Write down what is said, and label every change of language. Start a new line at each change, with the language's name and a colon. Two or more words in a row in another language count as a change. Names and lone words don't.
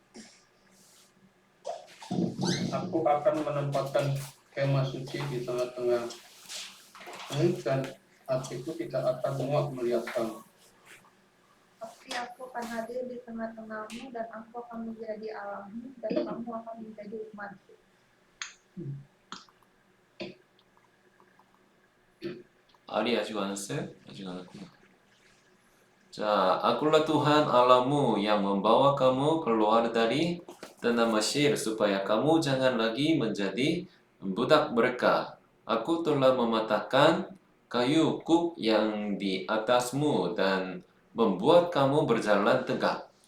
Indonesian: Aku akan menempatkan kemah suci di tengah-tengah, dan hatiku tidak akan muak melihat kamu. Tapi aku akan hadir di tengah-tengahmu, dan aku akan menjadi Allahmu, dan kamu akan menjadi umatku.
Korean: 알이 아직 안 왔어요? 아직 안 왔구나.
Indonesian: Akulah Tuhan Allahmu yang membawa kamu keluar dari tanah Mesir supaya kamu jangan lagi menjadi budak mereka. Aku telah mematahkan kayu kuk yang di atasmu dan membuat kamu berjalan tegak.